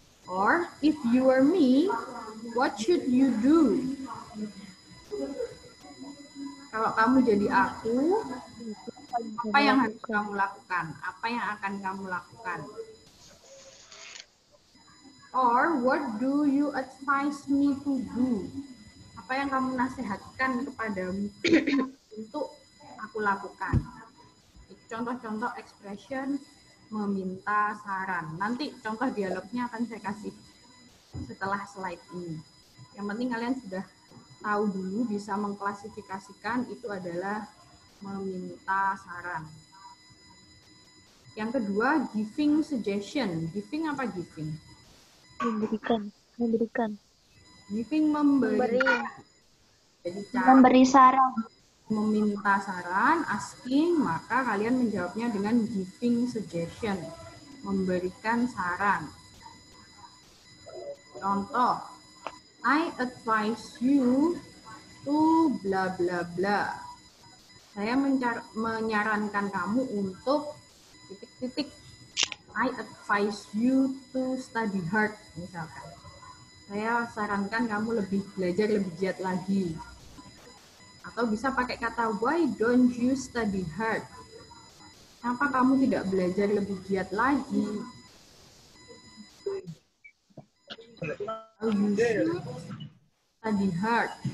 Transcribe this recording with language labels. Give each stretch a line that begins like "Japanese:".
English: Or, if you were me, what should you do?
Indonesian: Kalau kamu jadi aku, apa yang harus kamu lakukan? Apa yang akan kamu lakukan?
English: Or, what do you advise me to do?
Indonesian: Apa yang kamu nasihatkan kepadamu untuk aku lakukan? Contoh-contoh expression meminta saran. Nanti contoh dialognya akan saya kasih setelah slide ini. Yang penting kalian sudah tahu dulu, bisa mengklasifikasikan itu adalah meminta saran. Yang kedua, giving suggestion. Giving apa giving? Memberikan. Giving memberi. Jadi cara Memberi saran. meminta saran, asking, maka kalian menjawabnya dengan giving suggestion, memberikan saran. Contoh,
English: I advise you to bla bla bla.
Indonesian: Saya menyarankan kamu untuk titik-titik.
English: I advise you to study hard,
Indonesian: misalkan. Saya sarankan kamu belajar lebih giat lagi. Atau bisa pakai kata
English: why don't you study hard?
Indonesian: Kenapa kamu tidak belajar lebih giat lagi?
English: Oh, you should study hard.